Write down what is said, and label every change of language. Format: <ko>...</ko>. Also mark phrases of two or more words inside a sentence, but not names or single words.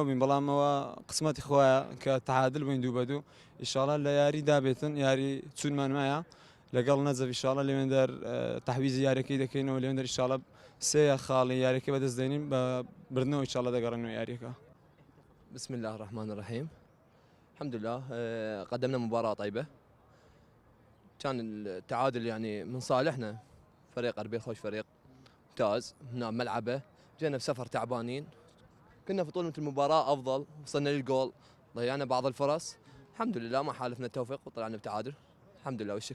<ckb>بین بەڵامەوە قسمەتی خۆیە کە تەعادل بووین دوو بە دوو ئیشاڵە لە یاری دابێتن یاری چونمان مایە لەگەڵ نەجەف ئیشاڵە لێوێندەر تەحویزی یاریەکەی دەکەینەوە لێوێندەر ئیشاڵە سێ خاڵی یاریەکەی بەدەست دێنین بە بردنەوە ئیشاڵە دەگەڕێنەوە یاریەکە.</ckb> <ar>بسم الله الرحمن الرحيم. الحمد لله قدمنا مباراة طيبة، كان التعادل يعني من صالحنا، فريق أربيل خوش فريق ممتاز هنا ملعبه، جينا بسفر تعبانين، كنا في طولة المباراة أفضل، وصلنا للجول، ضيعنا بعض الفرص، الحمد لله ما حالفنا التوفيق وطلعنا بتعادل، الحمد لله والشكر.</ar>